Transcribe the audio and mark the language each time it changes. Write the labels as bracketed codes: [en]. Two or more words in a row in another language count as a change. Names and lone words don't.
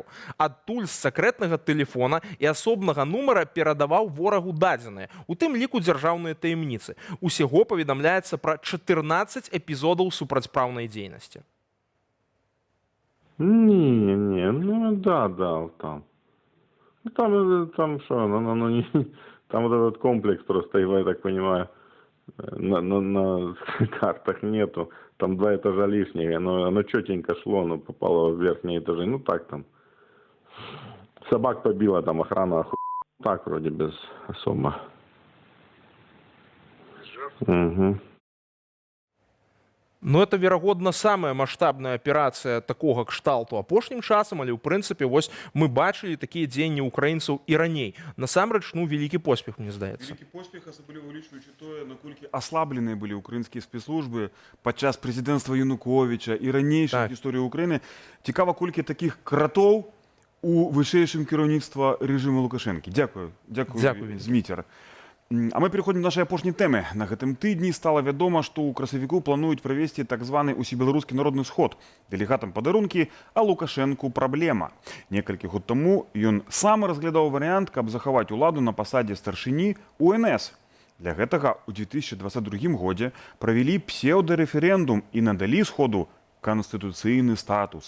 [be] Адтуль з сакрэтнага тэлефона і асобнага нумара перадаваў ворагу дадзеныя, у тым ліку дзяржаўныя таямніцы. Усяго паведамляецца пра 14 эпізодаў супрацьпраўнай дзейнасці. [ru] Не, ну да, там. Там что, не... Там вот этот комплекс просто, я так понимаю, на картах нету. Там 2 этажа лишние, оно четенько шло, но попало в верхние этажи. Ну так там. Собак побила, там охрана так вроде без особо. Угу. Ну, это, [be] верагодна, самая маштабная аперацыя такога кшталту апошнім часам, але, ў прынцыпе, вось мы бачылі такія дзеянні украінцаў і раней. Насамрэч, вялікі поспех, мне здаецца. Вялікі поспех, асабліва улічваючы тое, наколькі аслабленыя былі ўкраінскія спецслужбы падчас прэзідэнцтва Януковіча і ранейшай гісторыі Украіны. Цікава, колькі такіх кратоў у вышэйшым кіраўніцтва рэжыму Лукашэнкі. Дзякую, Зміцер. А [ru] мы переходим до нашей [be] апошняй тэмы. На гэтым тыдні стала вядома, што ў красавіку плануюць правесці так званы усебеларускі народны сход. Дэлегатам падарункі, а Лукашэнку праблема. Некалькі год таму ён сам разглядаў варыянт, каб захаваць уладу на пасадзе старшыні УНС. Для гэтага ў 2022 годзе правялі псеўдарэферэндум і надалі сходу канстытуцыйны статус.